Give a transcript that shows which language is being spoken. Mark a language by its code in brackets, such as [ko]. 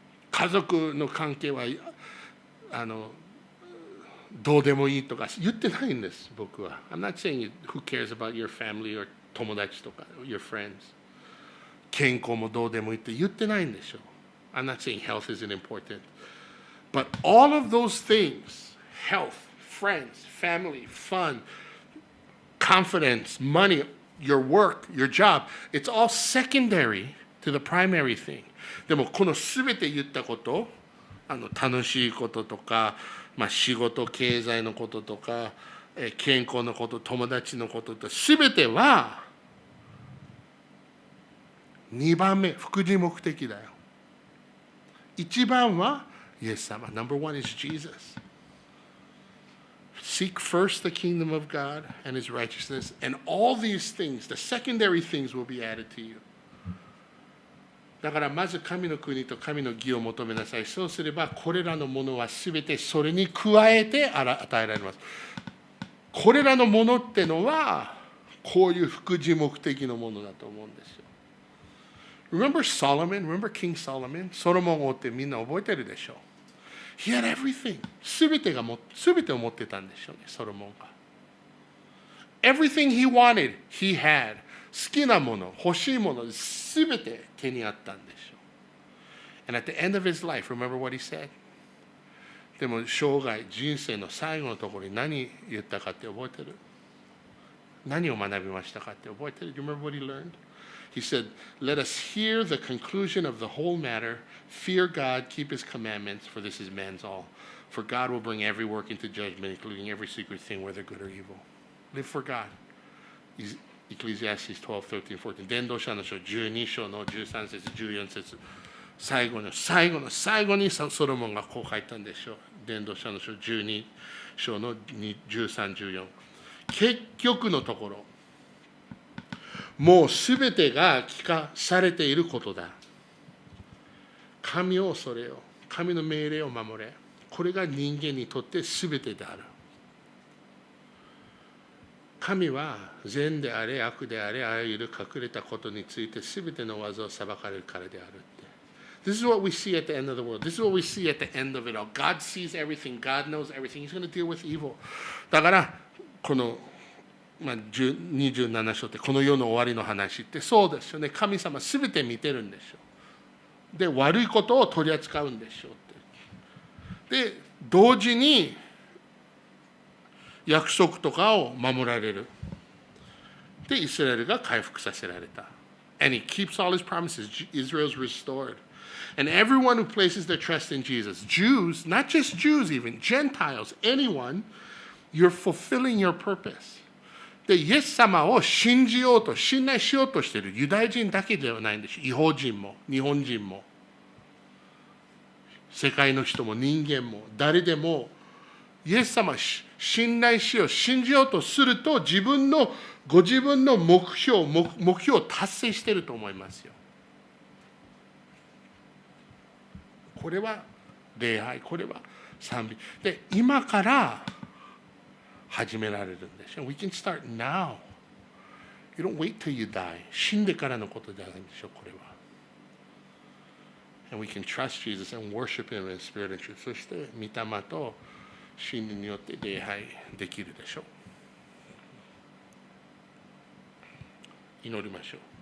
[ja] 家族の関係はどうでもいいとか言ってないんです、僕は。 [en] I'm not saying who cares about your family or [ja] 友達とか [en] your friends。 [ja] 健康もどうでもいいって言ってないんでしょ。 [en] I'm not saying health isn't important. But all of those things, health, friends, family, fun, confidence, money, your work, your job, it's all secondary to the primary thing. [ja] でもこの全て言ったこと、楽しいこととか、仕事、経済のこととか、健康のこと、友達のことと、全ては2番目、副次目的だよ。 1番はイエス様。 [en] Number one is Jesus. Seek first the kingdom of God and his righteousness, and all these things, the secondary things, will be added to you. [ja] だからまず神の国と神の義を求めなさい。そうすればこれらのものはすべてそれに加えて与えられます。これらのものってのはこういう副次目的のものだと思うんですよ。 [en] Remember Solomon? Remember King Solomon? [ja] ソロモン王ってみんな覚えてるでしょ。 [en] He had everything. [ja] すべてを持ってたんでしょうね、ソロモンが。 [en] Everything he wanted, he had. [ja] 好きなもの、欲しいもの、すべて手にあったんでしょう。 [en] And at the end of his life, remember what he said? [ja] でも生涯、人生の最後のところに何言ったかって覚えてる？何を学びましたかって覚えてる？ [en] Do you remember what he learned? He said, let us hear the conclusion of the whole matter. Fear God, keep his commandments, for this is man's all. For God will bring every work into judgment, including every secret thing, whether good or evil. Live for God. Ecclesiastes 12, 13, 14. [ja] 伝道者の書12章の13節、14節。最後にソロモンがこう書いたんでしょう。伝道者の書12章の13、14。結局のところ、もうすべてが聞かされていることだ。神を恐れよ。神の命令を守れ。これが人間にとってすべてである。神は善であれ悪であれあらゆる隠れたことについてすべての技を裁かれるからであるって。 [en] This is what we see at the end of the world. This is what we see at the end of it all. God sees everything. God knows everything. He's going to deal with evil. [ja] だからこの27章ってこの世の終わりの話ってそうですよね。神様すべて見てるんでしょう。で悪いことを取り扱うんでしょうって。で同時に約束とかを守られる。で、イスラエルが回復させられた。 [en] And he keeps all his promises. Israel's restored. And everyone who places their trust in Jesus, Jews, not just Jews even, Gentiles, anyone, you're fulfilling your purpose. [ja] で、イエス様を信じようと、信頼しようとしているユダヤ人だけではないんです。違法人も、日本人も、世界の人も人間も、誰でも、イエス様を信頼しよう、信じようとすると、ご自分の目標を達成していると思いますよ。これは礼拝、これは賛美。で、今から始められるんでしょ。 [en] We can start now. You don't wait till you die. [ja] 死んでからのことじゃないんでしょ、これは。 [en] And we can trust Jesus and worship Him in spirit and truth. [ja] そして、御霊と真理によって礼拝できるでしょう。祈りましょう。